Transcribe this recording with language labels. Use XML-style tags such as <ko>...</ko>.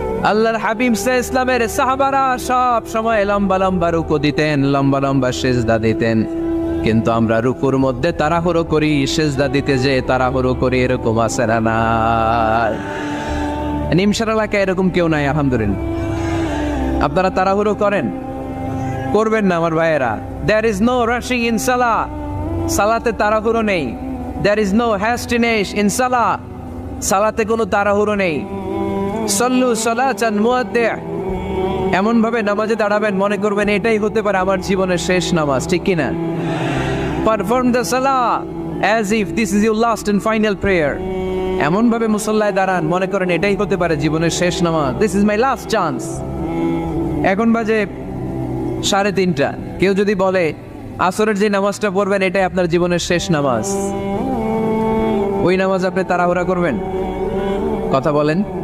<bn>আল্লাহর হাবিব ইসলামের সাহাবারা সব সময় লম্বা লম্বা রুকু দিতেন, লম্বা লম্বা সিজদা দিতেন। কিন্তু আমরা রুকুর মধ্যে তাড়াহুড়ো করি, সিজদা দিতে যে তাড়াহুড়ো করি, এরকম আছে না? নাই। নিমসার এলাকায় এরকম কেউ নাই আলহামদুলিল্লাহ। আপনারা তাড়াহুড়ো করেন? করবেন না আমার ভাইয়েরা।</bn> <en>There is no rushing in salah.</en> <bn>সালাতে তাড়াহুড়ো নেই।</bn> <en>There is no hastiness in salah.</en> <bn>সালাতে কোনো তাড়াহুড়ো নেই।</bn> <ar>সল্লু সালাতান মুআদ্দি'।</ar> <bn>এমন ভাবে নামাজে দাঁড়াবেন মনে করবেন এটাই হতে পারে আমার জীবনের শেষ নামাজ, ঠিক কি না?</bn> <en>Perform the salah as if this is your last and final prayer.</en> <bn>এমন ভাবে মুসল্লায় দাঁড়ান মনে করেন এটাই হতে পারে জীবনের শেষ নামাজ।</bn> <en>This is my last chance.</en> <bn>এখন বাজে 3:30। কেউ যদি বলে আসরের যে নামাজটা পড়বেন এটাই আপনার জীবনের শেষ নামাজ, ওই নামাজ আপনি তাড়াহুড়া করবেন? কথা বলেন।</bn>